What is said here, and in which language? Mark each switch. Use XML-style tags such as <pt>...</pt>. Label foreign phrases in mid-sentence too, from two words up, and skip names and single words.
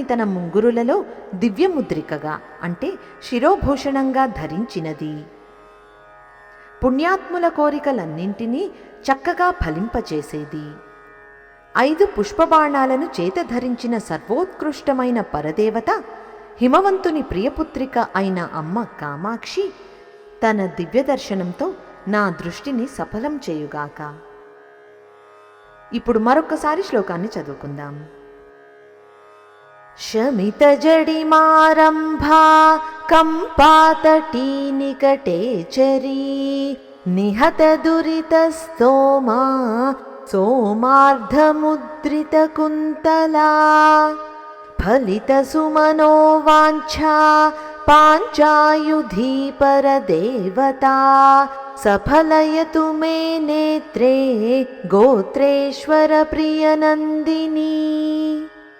<te>తన ముంగురులలో దివ్యముద్రికగా అంటే శిరోభూషణంగా ధరించినది, పుణ్యాత్ముల కోరికలన్నింటినీ చక్కగా ఫలింపచేసేది, 5 పుష్పబాణాలను చేత ధరించిన సర్వోత్కృష్టమైన పరదేవత హిమవంతుని ప్రియపుత్రిక అయిన అమ్మ కామాక్షి తన దివ్యదర్శనంతో నా దృష్టిని సఫలం చేయుగాక। ఇప్పుడు మరొక్కసారి శ్లోకాన్ని చదువుకుందాం।</te> <sa>शमितजडिमारम्भा कम्पातटी निकटेचरी निहतदुरितस्तोमा सोमार्धमुद्रितकुन्तला फलितसुमनो वाञ्छा पाञ्चायुधी परदेवता सफलयतु मे नेत्रे गोत्रेश्वर प्रियनन्दिनी।</sa>